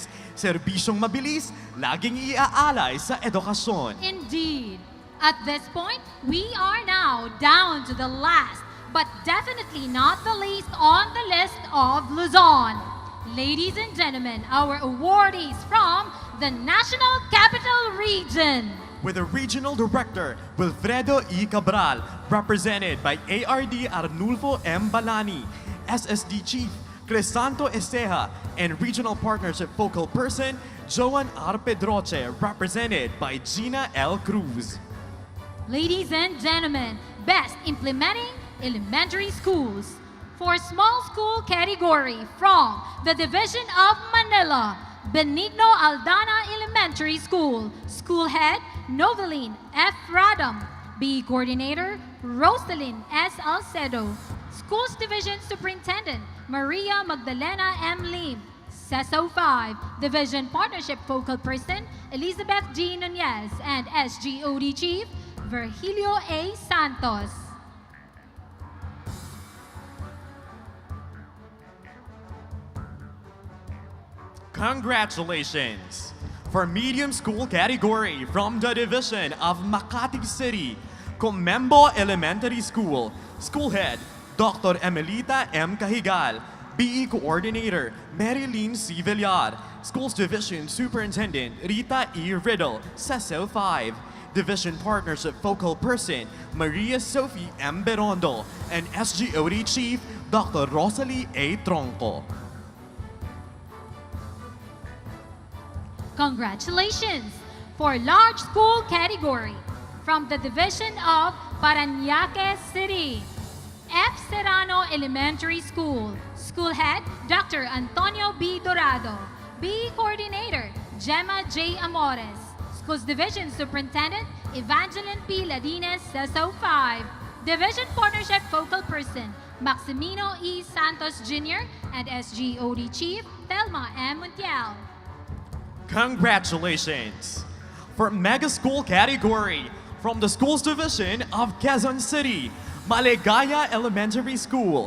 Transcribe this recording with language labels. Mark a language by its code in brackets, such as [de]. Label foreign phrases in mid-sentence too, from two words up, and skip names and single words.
[tl] Serbisyong mabilis, laging iaalay sa edukasyon. [en] Indeed. At this point, we are now down to the last, but definitely not the least on the list of Luzon. Ladies and gentlemen, our awardees from the National Capital Region. With the Regional Director, Wilfredo E. Cabral, represented by ARD Arnulfo M. Balani, SSD Chief, Crisanto Esteja, and Regional Partnership Focal Person, Joan R. Pedroche, represented by Gina L. Cruz. Ladies and gentlemen, Best Implementing Elementary Schools. For small school category from the Division of Manila, Benigno Aldana Elementary School. School Head, Noveline F. Radam. B. Coordinator, Rosalyn S. Alcedo. Schools Division Superintendent, Maria Magdalena M. Lim. CESO 5, Division Partnership Focal Person, Elizabeth G. Nunez, and SGOD Chief, Virgilio A. Santos. Congratulations! For medium school category from the Division of Makati City, Comembo Elementary School, School Head, Dr. Emelita M. Cahigal, BE Coordinator, Marilyn C. Villar, Schools Division Superintendent, Rita E. Riddle, CESO 5, Division Partnership Focal Person, Maria Sophie M. Berondo, and SGOD Chief, Dr. Rosalie A. Tronco. Congratulations! For large school category from the Division of Parañaque City, F. Serrano Elementary School. School Head, Dr. Antonio B. Dorado. B. Coordinator, Gemma J. Amores. Schools Division Superintendent, Evangeline P. Ladines, CESO 5. Division Partnership Focal Person, Maximino E. Santos Jr. and SGOD Chief, Thelma M. Montiel. Congratulations! For Mega School category from the Schools Division of Quezon City, Maligaya Elementary School.